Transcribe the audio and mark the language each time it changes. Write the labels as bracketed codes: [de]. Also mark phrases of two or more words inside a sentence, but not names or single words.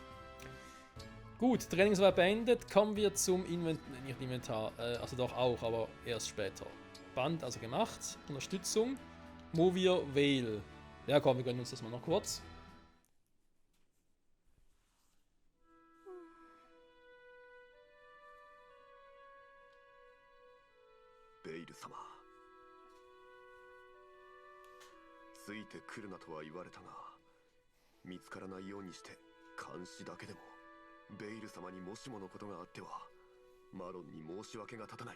[de] Gut, Training soweit beendet. Kommen wir zum Inventar. Also doch auch, aber erst später. Band also gemacht. Unterstützung. Movir Veil. Ja komm, wir gönnen uns das mal noch kurz. [ja] Veil-sama. ついてくるなとは言われたが、見つからないようにして監視だけでもベイル様にもしものことがあってはマロンに申し訳が立たない。